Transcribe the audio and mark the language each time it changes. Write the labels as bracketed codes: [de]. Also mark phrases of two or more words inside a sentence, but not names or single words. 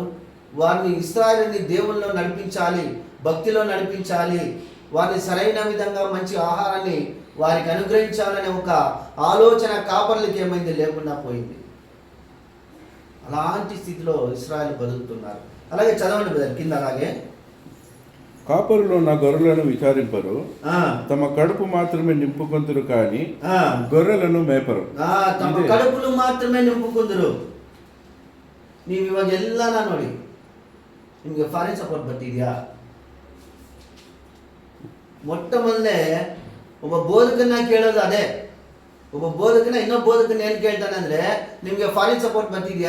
[te] వారిని ఇశ్రాయేలుని దేవుల్లో నడిపించాలి, భక్తిలో నడిపించాలి, వారిని సరైన విధంగా మంచి ఆహారాన్ని వారికి అనుగ్రహించాలనే ఒక ఆలోచన కాపర్లకి ఏమైంది? లేకుండా పోయింది. అలాంటి స్థితిలో ఇశ్రాయేలు బతుకుతున్నారు. అలాగే చదవండి బ్రదర్ కింద. అలాగే కాపరులు నా గొర్రెలను విచారింపరు, తమ కడుపు మాత్రమే నింపుకొందురు కానీ గొర్రెలను మేపరు. తమ కడుపులు మాత్రమే నింపుకొందురు. [kn] ನೀವು ಇವಾಗ ಎಲ್ಲ ನೋಡಿ, ನಿಮಗೆ [en] foreign support [kn] ಬರ್ತಿದ್ಯಾ? ಮೊಟ್ಟ ಮೊದಲೇ ಒಬ್ಬ ಬೋಧಕನ್ನ ಕೇಳೋದು ಅದೇ. ಒಬ್ಬ ಬೋಧಕನ ಇನ್ನೊಬ್ಬ ಬೋಧಕನ ಏನು ಕೇಳ್ತಾನೆ ಅಂದ್ರೆ, ನಿಮಗೆ [en] foreign support [kn] ಬರ್ತಿದ್ಯಾ?